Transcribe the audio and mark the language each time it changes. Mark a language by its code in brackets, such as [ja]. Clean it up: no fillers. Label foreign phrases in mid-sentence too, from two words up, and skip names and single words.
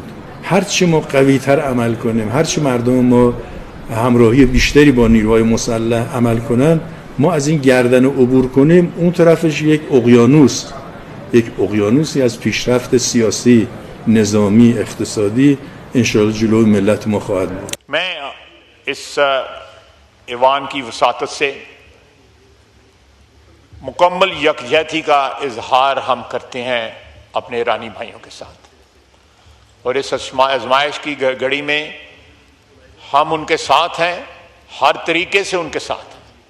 [fa] هرچی ما قوی‌تر عمل کنیم، هرچی مردم ما همراهی بیشتری با نیروهای مسلح عمل کنن، ما از این گردن عبور کنیم، اون طرفش یک اقیانوسی از پیشرفت سیاسی، نظامی، اقتصادی انشاءالله جلوی ملت ما خواهد بود. [ur] میں اس ایوان کی وساطت سے مکمل یکجہتی کا اظہار ہم کرتے ہیں اپنے ایرانی بھائیوں کے ساتھ، اور اس آزمائش کی گھڑی میں ہم ان کے ساتھ ہیں، ہر طریقے سے ان کے ساتھ ہیں.